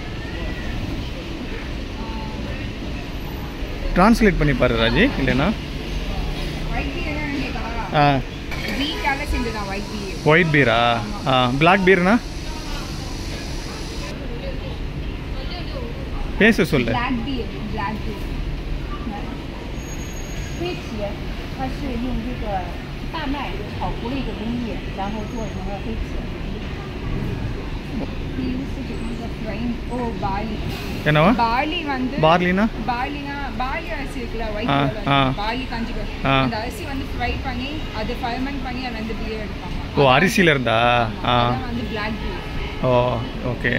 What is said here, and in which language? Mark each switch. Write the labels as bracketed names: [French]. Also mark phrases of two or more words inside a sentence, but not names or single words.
[Tamil] ட்ரான்ஸ்லேட் பண்ணி பாரு ராஜி, இல்லைன்னா [English] white beer. black beer [Tamil] பேச சொல்லு. [Chinese] 它是用这个大麦炒糊了一个工艺，然后做成了黑瓷。என்னவா? [Tamil] பார்லினா பார்லி அரிசி இருக்குல்ல, [English] white color [Tamil] பார்லி கஞ்சி. அந்த அரிசி வந்து ஃப்ரை பண்ணி அது ஃபர்மெண்ட் பண்ணி அது வந்து பீர் எடுப்பாங்க. ஓ அரிசில இருந்தா? அதான் வந்து [English] black beer. oh okay.